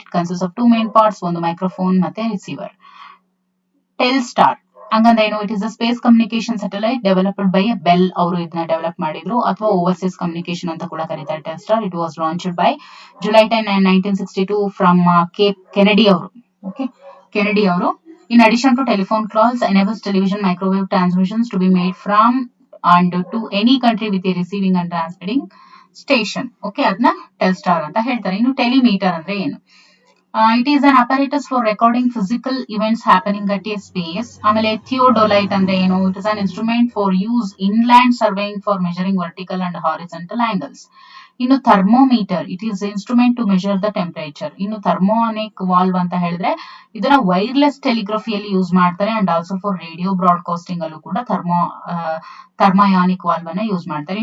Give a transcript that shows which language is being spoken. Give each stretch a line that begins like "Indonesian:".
English: It consist of two main parts, ಒಂದು microphone ಮತ್ತೆ receiver.
Kannada: ಟೆಲ್ಸ್ಟಾರ್ ಹಂಗಂದ್ರೆ ಏನು,
English: it is a space communication satellite developed by Bell,
Kannada: ಅವರು ಇದನ್ನ ಡೆವಲಪ್ ಮಾಡಿದ್ರು, ಅಥವಾ ಓವರ್ಸೀಸ್ ಕಮ್ಯುನಿಕೇಶನ್ ಅಂತ ಕೂಡ ಕರೀತಾರೆ ಟೆಲ್ಸ್ಟಾರ್.
English: It was launched by July 10, 1962 from Cape Kennedy ಅವರು.
Kannada: ಓಕೆ, ಕೆನೆಡಿ ಅವರು.
English: In addition to telephone calls, enables television microwave transmissions to be made from and to any country with a receiving and transmitting station.
Kannada: Okay, ಅದನ್ನ ಟೆಲ್ಸ್ಟಾರ್ ಅಂತ ಹೇಳ್ತಾರೆ. ಇನ್ನು ಟೆಲಿಮೀಟರ್ ಅಂದ್ರೆ ಏನು,
English: It is an apparatus for recording physical events happening at a space.
Kannada: ಆಮೇಲೆ ಥಿಯೋಡೊಲೈಟ್ ಅಂದ್ರೆ ಏನು,
English: It is an instrument for use inland surveying for measuring vertical and horizontal angles. ಇನ್ನು thermometer, it is instrument to measure the temperature.
Kannada: ಇನ್ನು ಥರ್ಮೋನಿಕ್ valve ಅಂತ ಹೇಳಿದ್ರೆ ಇದನ್ನ wireless ಟೆಲಿಗ್ರಫಿಯಲ್ಲಿ use ಮಾಡ್ತಾರೆ
English: and also for radio broadcasting
Kannada: ಅಲ್ಲೂ ಕೂಡ ಥರ್ಮಯಾನಿಕ್ ವಾಲ್ವ್ ಅನ್ನ use ಮಾಡ್ತಾರೆ.